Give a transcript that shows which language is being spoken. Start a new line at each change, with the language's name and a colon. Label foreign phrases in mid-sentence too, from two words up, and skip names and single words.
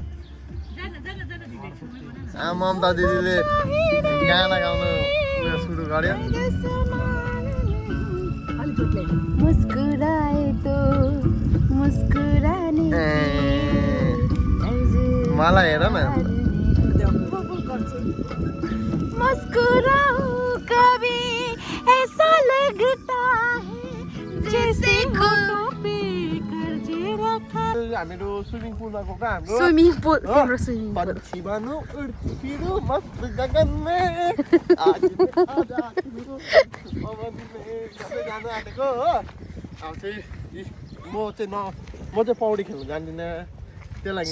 Nepali: ममता दिदीले गाना गाउनु सुरु गर्यो मलाई हेर न
Hindi: मुस्कुराओ कभी ऐसा लगता है जैसे
Nepali: हामीहरू
English: swimming pool
Nepali: गएको हाम्रो
English: swimming pool
Nepali: हाम्रो
English: swimming pool
Nepali: पन्छी बनु उड्छु मस्त गगनमा आज जानु आँटेको हो अब चाहिँ म चाहिँ पौडी खेल्नु जान्दिनँ त्यो लागि